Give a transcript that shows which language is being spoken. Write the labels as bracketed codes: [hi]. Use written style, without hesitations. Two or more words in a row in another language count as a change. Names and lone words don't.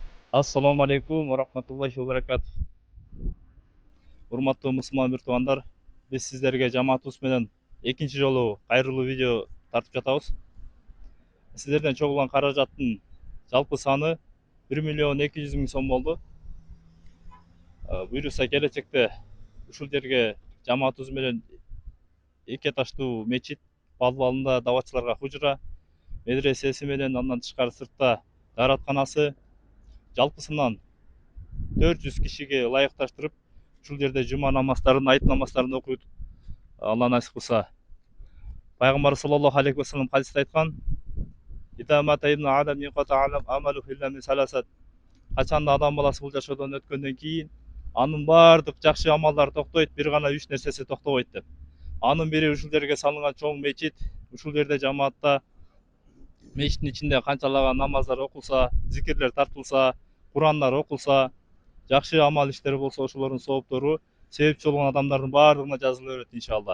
[ar] السلام عليكم ورحمة الله وبركاته. [ky] Урматтуу мусулман бир туугандар, биз сиздерге жамаатыбыз менен экинчи жолу кайрылуу видео тартып жатабыз. Сиздерден чогулган каражаттын жалпы саны 1.200.000 сом болду. Буюрса келечекте ушул жерге жамаатыбыз менен эки этаждуу мечит, подвалында даватчыларга хужура, медресеси менен андан тышкары сыртта дааратканасы жалпысынан 400 кишиге ылайыкташтырып ушул жерде жума намаздарын, айт намаздарын окуйт. Алла насип кылса. Пайгамбар [ar] صلى الله عليه وسلم [ky] хадисте айткан: качанда адам баласы бул жашоодон өткөндөн кийин анын баардык жакшы амалдары токтойт, бир гана 3 нерсеси токтобойт деп. Анын бири ушул жерге салынган чоң мечит, ушул жерде жамаатта мечиттин ичинде канчалаган намаздар окулса, зикирлер тартылса, Курандар окулса, жакшы амал иштери болсо ошолордун сооптору себепчи болгон адамдардын баардыгына жазыла берет иншалла.